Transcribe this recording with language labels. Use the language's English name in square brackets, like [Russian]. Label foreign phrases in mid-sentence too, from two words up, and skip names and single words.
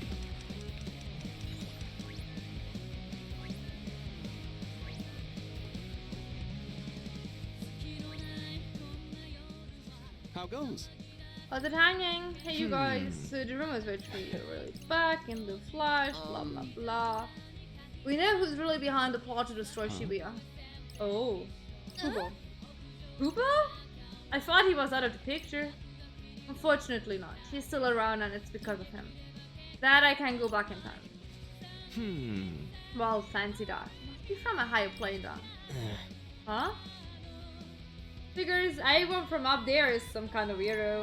[English] How goes? How's it hanging? Hey you guys, so the rumors were true, really back in the flash, blah blah blah. We know who's really behind the plot to destroy Shibuya. Oh, Kubo. Kubo? I thought he was out of the picture. Unfortunately not. He's still around and it's because of him. That I can go back in time. Well, fancy that. Must be from a higher plane then. Huh? Figures anyone from up there is some kind of weirdo.